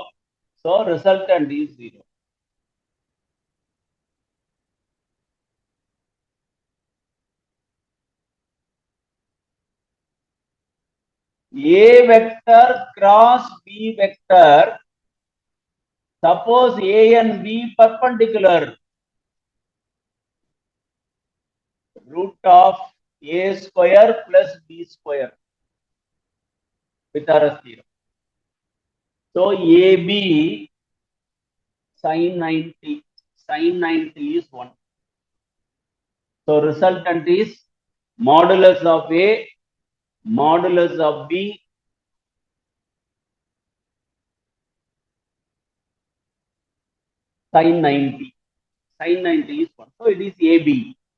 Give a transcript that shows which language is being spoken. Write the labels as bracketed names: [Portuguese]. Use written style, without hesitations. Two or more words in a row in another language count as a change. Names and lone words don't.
[English] So resultant is 0. A vector cross B vector. Suppose A and B perpendicular. Root of A square plus B square. Pythagoras theorem. So AB sin 90. Sin 90 is 1. So resultant is modulus of A, modulus of B, sin 90. Sin 90 is 1. So it is AB.